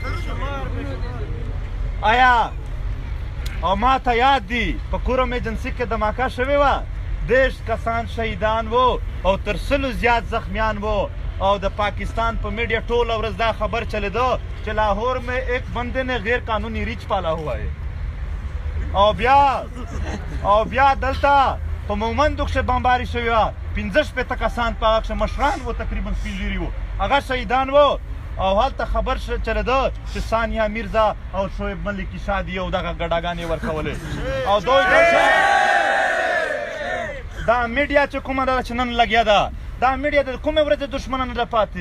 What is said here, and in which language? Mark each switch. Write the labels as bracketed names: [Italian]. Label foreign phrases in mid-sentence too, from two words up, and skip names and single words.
[Pashto] آیا او ما ته یاد دي په کورم ایجنسۍ کې دماکه شوې وه 10 کسان شهیدان وو او تر 100 زیات زخمیان وو او د پاکستان په میډیا ټوله ورځ دا خبر چلیده چې [Urdu] لاهور میں ایک بندے نے غیر قانونی ریچ پالا ہوا ہے. [Pashto] او بیا دلته په مومندو کښې بمباري شوې وه 15 کسان په هغه کښې مشران وو تقریبا سپین ږیري وو هغه شهیدان وو او هلته خبر چلیده چې ثانیه میرزا او شعیب ملکي شادي او دغه ګډاګانې ورکولې او دوی دا میډیا چې کومه ده چې نن لګیا ده دا میډیا د کومې ورځې دښمنه نه ده پاتې.